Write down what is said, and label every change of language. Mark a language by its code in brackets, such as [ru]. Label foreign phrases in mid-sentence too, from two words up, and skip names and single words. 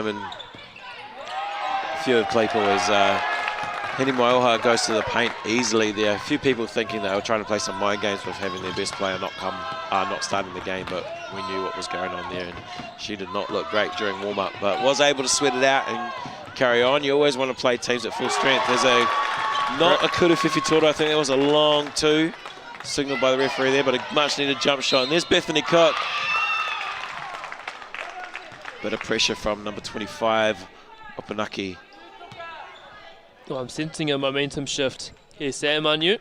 [en] And a few of people as Hini Maihoa goes to the paint easily there. A few people thinking they were trying to play some mind games with having their best player not starting the game, but we knew what was going on there, and she did not look great during warm-up, but was able to sweat it out and carry on. You always want to play teams at full strength. There's not a kudu whiwhi toro. I think that was a long two, signaled by the referee there, but a much-needed jump shot. And there's Bethany Cook. Bit of pressure from number 25, Opunake. Well, I'm sensing a momentum shift here, Sam, aren't you?